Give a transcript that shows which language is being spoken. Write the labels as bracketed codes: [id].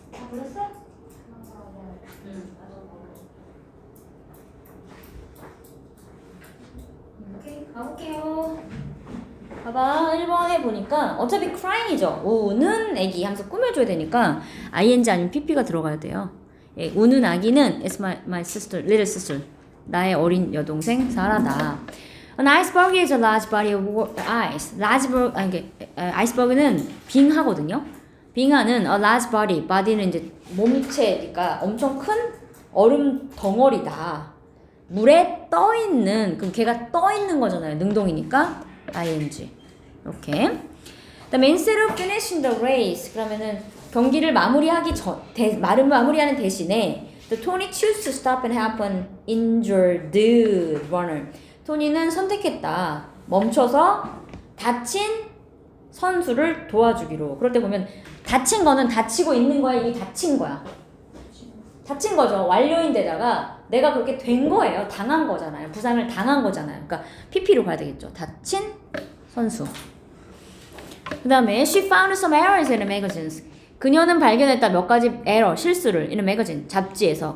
[ko] 골랐어? 응. 오케이, 가볼게요. 봐봐, 1번에 보니까 어차피 crying이죠. 우는 애기 하면서 꾸며줘야 되니까 ing 아니면 pp가 들어가야 돼요. 예, 우는 아기는 [en] it's my sister, little sister. [ko] 나의 어린 여동생 사라다. [en] An iceberg is a large body of ice. [ko] 아이스버그는 빙하거든요. 빙하는 [en] a large body, [ko] body는 이제 몸체니까 엄청 큰 얼음 덩어리다. 물에 떠 있는, 그럼 걔가 떠 있는 거잖아요. 능동이니까 ing. 이렇게. [en] 그다음에 instead of finishing the race, [ko] 그러면은 경기를 마무리하기 전, 마무리하는 대신에 [en] the Tony chose to stop and help an injured runner. [ko] 토니는 선택했다. 멈춰서 다친 선수를 도와주기로. 그럴 때 보면 닫힌 거는 닫히고 있는 거야, 이미 닫힌 거야. 닫힌 거죠. 완료인데다가 내가 그렇게 된 거예요. 당한 거잖아요. 부상을 당한 거잖아요. 그러니까 PP로 가야 되겠죠. 다친 선수. 그 다음에 [en] she found some errors in the magazines. [ko] 그녀는 발견했다 몇 가지 에러, 실수를 [en] in a magazine, [ko] 잡지에서.